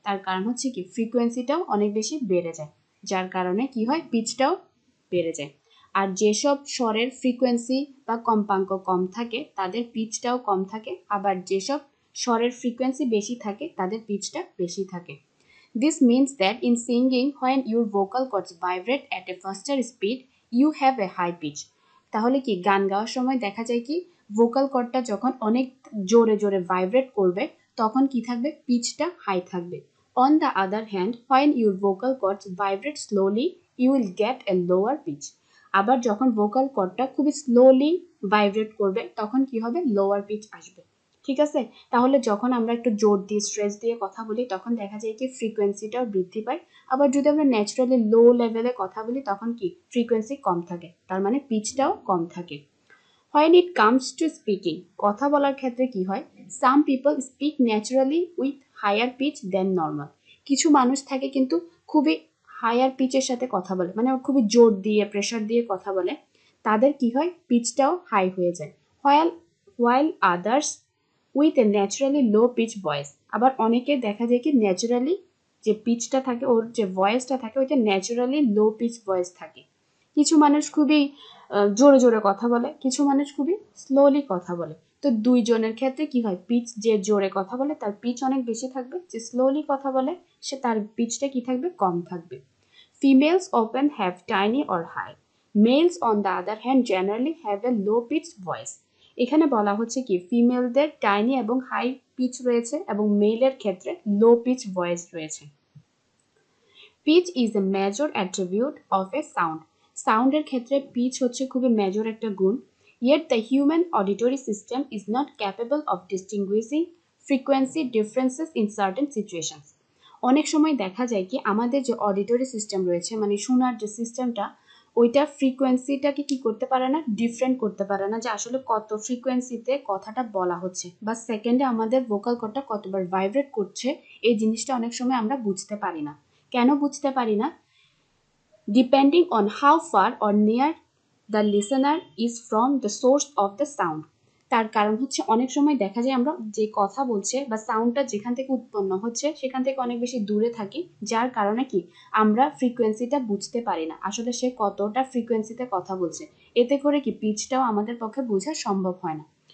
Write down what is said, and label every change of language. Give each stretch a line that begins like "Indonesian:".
Bangla: তার কারণ হচ্ছে কি ফ্রিকোয়েন্সিটাও অনেক বেশি বেড়ে যায়, যার কারণে কি হয় পিচটাও বেড়ে যায়। আর যেসব স্বরের ফ্রিকোয়েন্সি বা কম্পাঙ্ক কম থাকে তাদের পিচটাও কম থাকে, আবার যেসব স্বরের ফ্রিকোয়েন্সি বেশি থাকে তাদের পিচটা বেশি থাকে।
English: This means that in singing, when your vocal cords vibrate at a faster speed, you have a high pitch.
Bangla: তাহলে কি গান গাওয়ার সময় দেখা যায় কি ভোকাল কর্ডটা যখন অনেক জোরে জোরে ভাইব্রেট করবে তখন কি থাকবে পিচটা হাই থাকবে।
English: On the other hand, when your vocal cords vibrate slowly, you will get a lower pitch.
Bangla: আবার যখন ভোকাল কর্ডটা খুবই স্লোলি ভাইব্রেট করবে তখন কি হবে লোয়ার পিচ আসবে। ঠিক আছে, তাহলে যখন আমরা একটু জোর দিয়ে স্ট্রেস দিয়ে কথা বলি তখন দেখা যায় কি ফ্রিকোয়েন্সিটাও বৃদ্ধি পায়, আবার যদি আমরা ন্যাচারালি লো লেভেলে কথা বলি তখন কি ফ্রিকোয়েন্সি কম থাকে, তার মানে পিচটাও কম থাকে।
English: When it comes to speaking,
Bangla: কথা বলার ক্ষেত্রে কি হয়,
English: some people speak naturally with higher pitch than normal.
Bangla: কিছু মানুষ থাকে কিন্তু খুবই হায়ার পিচের সাথে কথা বলে, মানে খুবই জোর দিয়ে প্রেশার দিয়ে কথা বলে, তাদের কি হয় পিচটাও হাই হয়ে যায়।
English: while others with a naturally low pitch voice,
Bangla: আবার অনেকে দেখা যায় কি ন্যাচারালি যে পিচটা থাকে ওর যে ভয়েসটা থাকে ওইটা ন্যাচারালি লো পিচ ভয়েস থাকে। কিছু মানুষ খুবই জোরে জোরে কথা বলে, কিছু মানুষ খুবই স্লোলি কথা বলে। তো দুইজনের ক্ষেত্রে কি হয় পিচ, যে জোরে কথা বলে তার পিচ অনেক বেশি থাকবে, যে স্লোলি কথা বলে সে তার পিচটা কি থাকবে কম থাকবে।
English: Females often have tiny or high. Males on the other hand generally have a low pitched voice.
Bangla: এখানে বলা হচ্ছে কি ফিমেলদের টাইনি এবং হাই পিচ রয়েছে এবং মেলের ক্ষেত্রে লো পিচ ভয়েস রয়েছে।
English: Pitch is a major attribute of a sound.
Bangla: সাউন্ডের ক্ষেত্রে পিচ হচ্ছে খুবই মেজর একটা গুণ।
English: Yet the human auditory system is not capable of distinguishing frequency differences in certain situations.
Bangla: অনেক সময় দেখা যায় কি আমাদের যে অডিটরি সিস্টেম রয়েছে মানে শোনার যে সিস্টেমটা ওইটা ফ্রিকোয়েন্সিটাকে কি করতে পারে না, ডিফারেন্ট করতে পারে না যে আসলে কত ফ্রিকোয়েন্সিতে কথাটা বলা হচ্ছে বা সেকেন্ডে আমাদের ভোকাল কর্ডটা কতবার ভাইব্রেট করছে, এই জিনিসটা অনেক সময় আমরা বুঝতে পারি না। কেন বুঝতে পারি না?
English: Depending on how far or near the listener is from the source of the sound.
Bangla: তার কারণ হচ্ছে অনেক সময় দেখা যায় আমরা যে কথা বলছে বা সাউন্ডটা যেখান থেকে উৎপন্ন হচ্ছে সেখান থেকে অনেক বেশি দূরে থাকি, যার কারণে কি আমরা ফ্রিকোয়েন্সিটা বুঝতে পারি না আসলে সে কতটা ফ্রিকোয়েন্সিতে কথা বলছে, এতে করে কি পিচটাও আমাদের পক্ষে বোঝা সম্ভব হয় না।